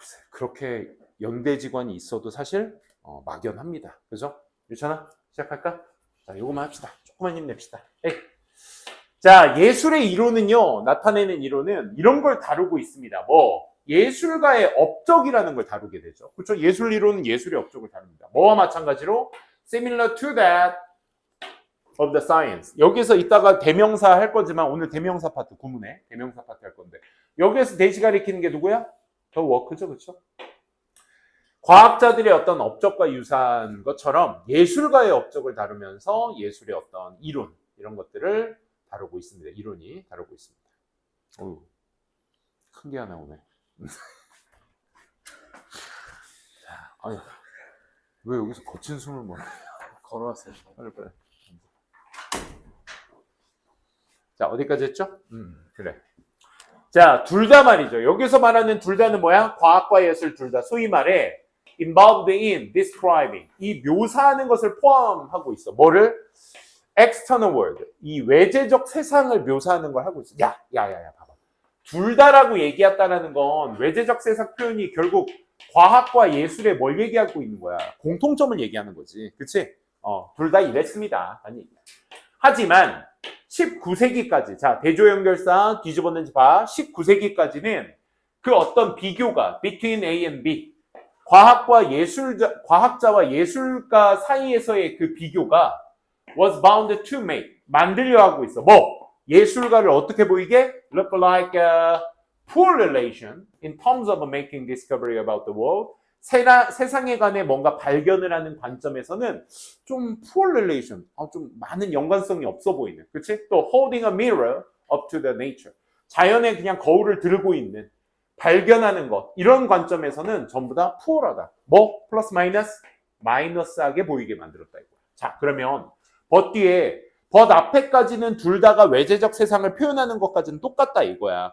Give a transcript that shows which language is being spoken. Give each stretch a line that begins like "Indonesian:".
Korean: 그렇게 연대지관이 있어도 사실 막연합니다. 그죠? 유찬아, 시작할까? 자, 요거만 합시다. 조금만 힘냅시다. 에이. 자, 예술의 이론은요, 나타내는 이론은 이런 걸 다루고 있습니다. 뭐, 예술가의 업적이라는 걸 다루게 되죠. 그렇죠? 예술 이론은 예술의 업적을 다룹니다. 뭐와 마찬가지로 similar to that of the science. 여기서 이따가 대명사 할 거지만 오늘 대명사 파트, 구문에 대명사 파트 할 건데 여기에서 대시 가리키는 게 누구야? 더 워크죠. 그렇죠? 과학자들의 어떤 업적과 유사한 것처럼 예술가의 업적을 다루면서 예술의 어떤 이론, 이런 것들을 다루고 있습니다. 이론이 다루고 있습니다. 어휴, 큰 게 하나 오네. 아유, 왜 여기서 거친 숨을 못 걸어왔어요. 빨리. 자, 어디까지 했죠? 그래. 자, 둘 다 말이죠. 여기서 말하는 둘 다는 뭐야? 과학과 예술 둘 다. 소위 말해 involved in describing. 이 묘사하는 것을 포함하고 있어. 뭐를? external world. 이 외재적 세상을 묘사하는 걸 하고 있어. 야, 봐봐. 둘 다라고 얘기했다라는 건 외재적 세상 표현이 결국 과학과 예술에 뭘 얘기하고 있는 거야? 공통점을 얘기하는 거지. 그치? 둘 다 이랬습니다. 아니. 하지만 19세기까지, 자, 대조연결사 뒤집었는지 봐. 19세기까지는 그 어떤 비교가 between A and B, 과학자와 예술가 사이에서의 그 비교가 was bound to make, 만들려 하고 있어. 뭐? 예술가를 어떻게 보이게?
English: Look like a poor relation in terms of making discovery about the world.
Korean: 세상에 관해 뭔가 발견을 하는 관점에서는 좀 poor relation, 좀 많은 연관성이 없어 보이는. 그치? 또 holding a mirror up to the nature. 자연에 그냥 거울을 들고 있는, 발견하는 것. 이런 관점에서는 전부 다 poor하다. 뭐? 플러스 마이너스? 마이너스하게 보이게 만들었다 이거야. 자, 그러면 벗 뒤에 벗 앞에까지는 둘 다가 외재적 세상을 표현하는 것까지는 똑같다 이거야.